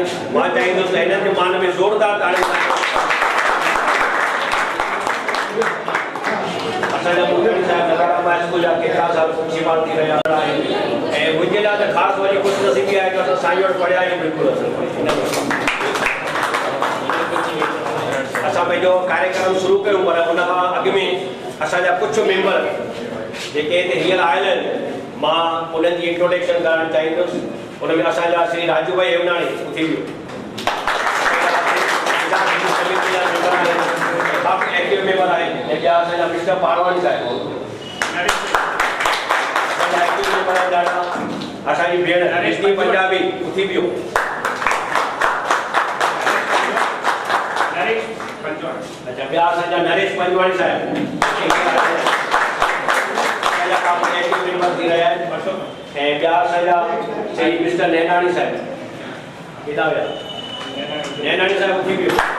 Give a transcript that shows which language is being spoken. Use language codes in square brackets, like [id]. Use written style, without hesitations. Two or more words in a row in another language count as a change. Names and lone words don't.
[sd] मां चाहींदुसि त हिननि जे मान में ज़ोरदार ताड़ियूं असांजा मूलजाणी साहिब नगाड़ा स्कूल जा केतिरा साल प्रिंसिपल थी रहिया आहिनि ऐं मुंहिंजे लाइ त ख़ासि वरी ख़ुशनसीबी आहे कि असां साईं वटि पढ़िया आहियूं बिल्कुलु असां पंहिंजो कार्यक्रम शुरू कयूं पर उन खां अॻु में असांजा कुझु मेंबर जेके हिते हींअर आयल आहिनि मां उन्हनि जी इंट्रोडक्शन करणु चाहींदुसि। उन में असांजा श्री राजू भाई हेवनाणी उथी वियो काफ़ी [en] active member [sd] आहिनि ऐं ॿिया असांजा मिस्टर पारवानी साहिब असांजा [en] active member [sd] आहिनि ॾाढा। असांजी भेण रिश्ती पंजाबी उथी वियो अच्छा ॿिया असांजा नरेश पंजवाणी साहिब थी रहिया आहिनि ऐं ॿिया असांजा श्री मिस्टर नैनाणी साहिब केॾा विया नैनाणी साहिब उथी वियो